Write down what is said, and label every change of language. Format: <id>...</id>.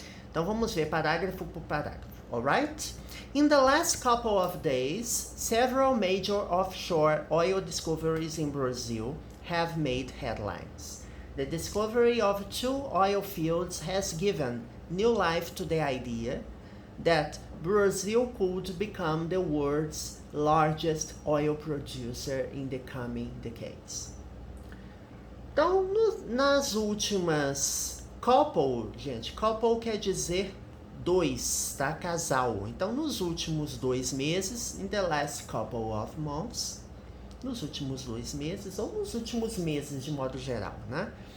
<pt>Então vamos ver parágrafo por parágrafo, alright?</pt> <en>In the last couple of days, several major offshore oil discoveries in Brazil have made headlines. The discovery of 2 oil fields has given new life to the idea that Brazil could become the world's largest oil producer in the coming decades.</en> <pt>Então, nas últimas couple, gente, couple quer dizer 2, tá? Casal. Então, nos últimos 2 meses,</pt> <en>in the last couple of months,</en> <pt>nos últimos 2 meses, ou nos últimos meses de modo geral, né?</pt>